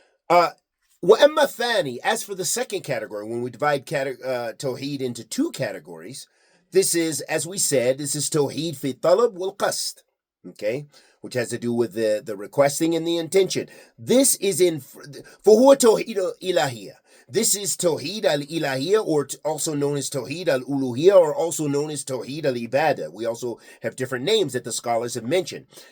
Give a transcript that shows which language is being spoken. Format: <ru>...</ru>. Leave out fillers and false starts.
<ar>وَأَمَّا الثَّانِي,</ar> <en>as for the second category, when we divide Tawheed into two categories, this is, as we said, this is Tawheed fi talab wal qasd, okay, which has to do with the requesting and the intention. This is</en> <ar>فَهُوَ تَوْحِيدُ الْإِلَهِيَّةِ.</ar> <en>This is Tawheed al-Ilahiyya, or also known as Tawheed al-Uluhiyya, or also known as Tawheed al-Ibadah. We also have different names that the scholars have mentioned.</en>